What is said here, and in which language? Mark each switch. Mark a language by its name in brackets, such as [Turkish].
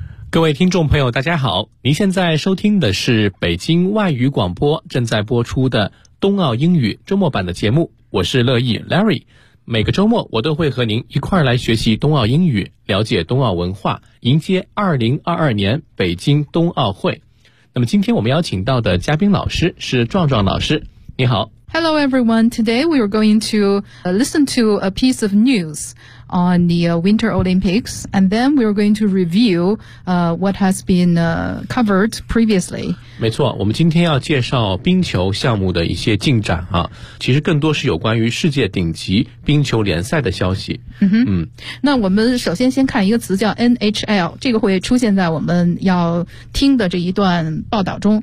[Chinese] 各位听众朋友大家好，您现在收听的是北京外语广播正在播出的冬奥英语周末版的节目，我是乐意 Larry， 每个周末我都会和您一块儿来学习冬奥英语，了解冬奥文化，迎接2022年北京冬奥会。那么今天我们邀请到的嘉宾老师是壮壮老师，你好。 [English] Hello everyone, today we are going to listen to a piece of news on the Winter Olympics, and then we are going to review what has been covered previously. [Chinese] 没错，我们今天要介绍冰球项目的一些进展啊，其实更多是有关于世界顶级冰球联赛的消息。那我们首先先看一个词叫 NHL， 这个会出现在我们要听的这一段报道中。